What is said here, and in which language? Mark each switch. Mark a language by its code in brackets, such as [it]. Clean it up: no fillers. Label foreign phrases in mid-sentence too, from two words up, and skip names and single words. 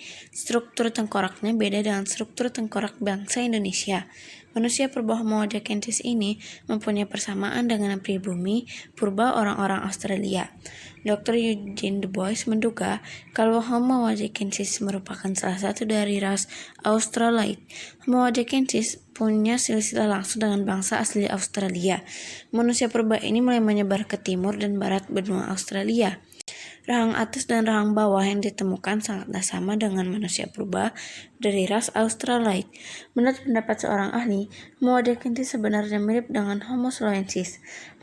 [id] Struktur tengkoraknya beda dengan struktur tengkorak bangsa Indonesia. Manusia purba Homo ajacensis ini mempunyai persamaan dengan pribumi purba orang-orang Australia. Dr. Eugene Du Bois menduga kalau Homo ajacensis merupakan salah satu dari ras Australoid. Homo ajacensis punya silsilah langsung dengan bangsa asli Australia. Manusia purba ini mulai menyebar ke timur dan barat benua Australia. Rahang atas dan rahang bawah yang ditemukan sangatlah sama dengan manusia purba dari ras Australoid. Menurut pendapat seorang ahli, Homo ajacensis sebenarnya mirip dengan Homo solensis.